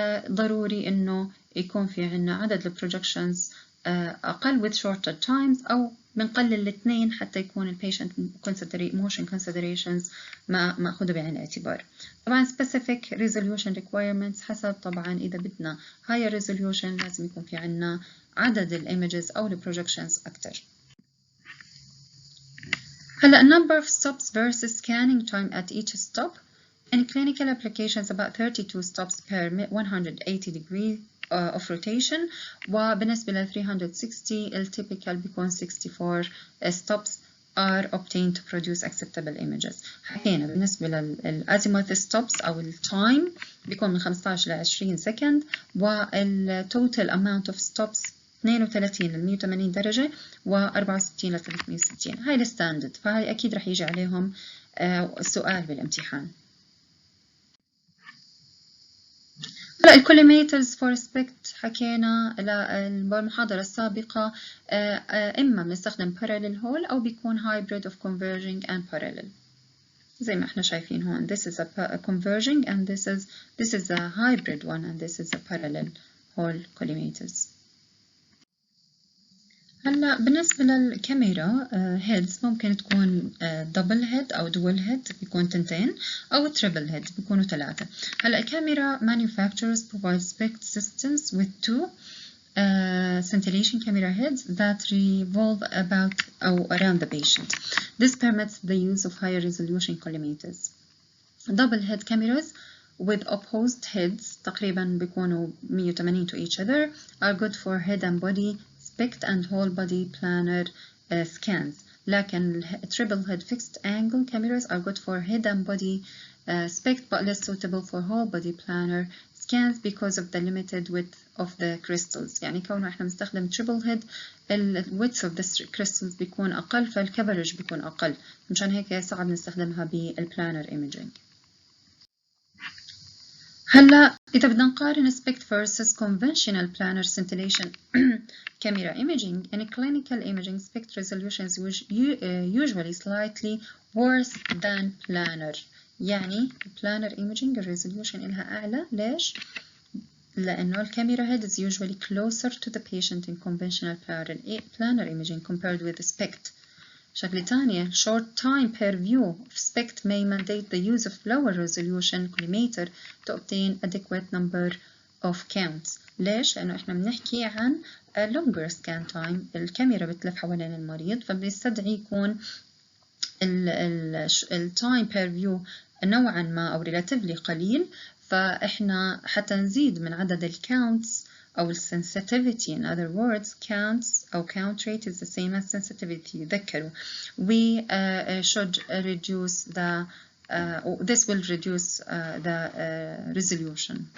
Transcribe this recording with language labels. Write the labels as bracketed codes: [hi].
[ar] ضروري انه يكون في عندنا عدد البروجكشنز اقل [en] with shorter times، [ar] او بنقلل الاثنين حتى يكون البيشنت [en] motion considerations [ar] ماخوذه بعين الاعتبار. طبعا [en] specific resolution requirements [ar] حسب طبعا اذا بدنا [en] higher resolution [ar] لازم يكون في عندنا عدد الايمجز او البروجكشنز اكثر. هلا [en] number of stops versus scanning time at each stop. In clinical applications about 32 stops per 180 degree of rotation، [ar] وبالنسبة ل 360 الtypical بيكون [en] 64 stops are obtained to produce acceptable images. [ar] حكينا بالنسبة للazimuth stops أو التايم بيكون من 15 ل 20 سكند، وال [en] total amount of stops [ar] 32 ل 180 درجة و64 ل 360. هاي الستاندرد، فهاي أكيد رح يجي عليهم سؤال بالامتحان. هلا الكوليميترز فور سبيكت حكينا بالمحاضرة السابقة، إما بنستخدم [en] parallel hole [ar] أو بيكون [en] hybrid of converging and parallel [ar] زي ما احنا شايفين هون. [en] This is a converging and this is a hybrid one and this is a parallel hole collimators. [ar] هلا بالنسبة للكاميرا هيدز ممكن تكون دبل هيد أو دول هيد بيكون تنتين، أو تريبل هيد بيكونوا ثلاثة. هلا الكاميرا [en] manufacturers provide SPECT systems with two scintillation camera heads that revolve about or around the patient. This permits the use of higher resolution collimators. Double head cameras with opposed heads [ar] تقريبا بيكونوا [en] 180 to each other are good for head and body SPECT and whole body planar scans. [ar] لكن [en] triple head fixed angle cameras are good for head and body SPECT but less suitable for whole body planar scans because of the limited width of the crystals. [ar] يعني كونه احنا بنستخدم [en] triple head [ar] ال [en] width of the crystals [ar] بيكون أقل، فالكفرج بيكون أقل، مشان هيك صعب نستخدمها بالبلانر imaging. هلا إذا بدنا نقارن [en] SPECT versus conventional planar scintillation camera imaging, in clinical imaging SPECT resolution is usually slightly worse than planar. [ar] يعني [en] planar imaging resolution [ar] إلها أعلى. ليش؟ لأنه الكاميرا [en] head is usually closer to the patient in conventional planar imaging compared with SPECT. [ar] شغلة تانية [en] short time per view of SPECT may mandate the use of lower resolution collimator to obtain adequate number of counts. [ar] ليش؟ لأنه إحنا بنحكي عن [en] longer scan time. [ar] الكاميرا بتلف حوالين المريض، فبيستدعي يكون ال [en] time per view [ar] نوعا ما أو [en] relatively [ar] قليل، فإحنا حتى نزيد من عدد ال counts أو sensitivity. [en] In other words, counts [ar] أو [en] count rate is the same as sensitivity. [ar] ذكروا. [en] We should reduce the this will reduce the resolution.